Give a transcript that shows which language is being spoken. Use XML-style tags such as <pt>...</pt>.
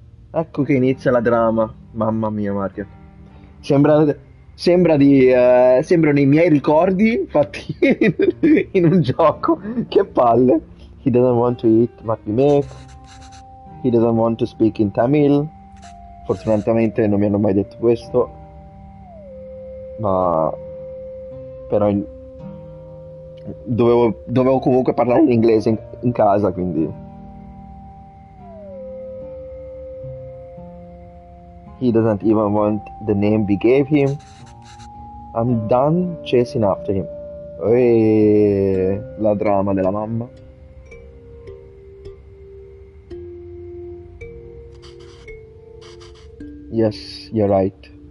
<it>Ecco che inizia la drama. Mamma mia, Mario. Sembra, sembrano i miei ricordi fatti in un gioco. Che palle.</it> <en>He doesn't want to eat what we make. He doesn't want to speak in Tamil.</en> <it>Fortunatamente non mi hanno mai detto questo, ma però dovevo comunque parlare in inglese in casa, quindi</it> <en>he doesn't even want the name we gave him. I'm done chasing after him.</en> <it>E la drama della mamma.</it> <en>Yes, you're right.</en>